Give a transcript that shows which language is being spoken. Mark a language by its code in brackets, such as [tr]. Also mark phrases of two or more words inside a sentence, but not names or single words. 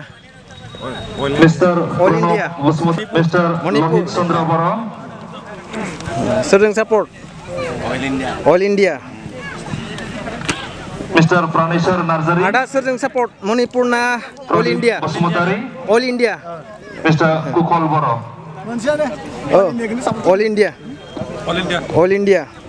[en] मिस्टर All India मिस्टर लोहित चंद्र बर [brx] सोरजों [en] support All India मिस्टर प्राणेश्वर नार्जारी [brx] आदा सोरजों सपोर्ट मणिपुर ना [en] All India बसुमतारी All India मिस्टर कुकल बर All India All India